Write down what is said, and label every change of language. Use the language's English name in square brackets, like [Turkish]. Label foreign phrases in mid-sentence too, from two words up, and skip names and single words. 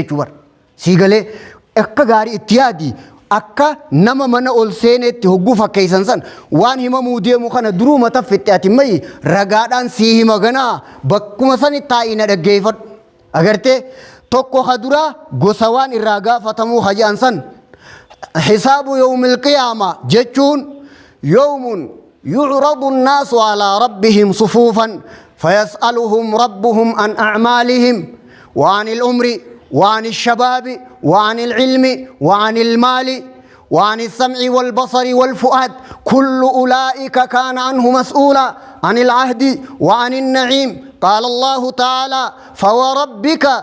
[Oromo] jechuu bar sii galee akka gaarii itti yaadi akka nama mana ol seenetti hogguu fakkeessan san waan himamuu deemu kana duruu mata fitte ati mayi ragaadhaan sii hima ganaa bakkuma sani taa'ii na dhaggeeffadhu agartee tokko haduraa gosa waan irraa gaafatamuu hajaan san [Arabic] حساب يوم القيامة jechuun yawmun يعرض الناس على ربهم صفوفا فيسألهم ربهم عن أعمالهم وعن الأمر وعن الشباب وعن العلم وعن المال وعن السمع والبصر والفؤاد كل أولئك كان عنه مسؤولا عن العهد وعن النعيم قال الله تعالى فوربك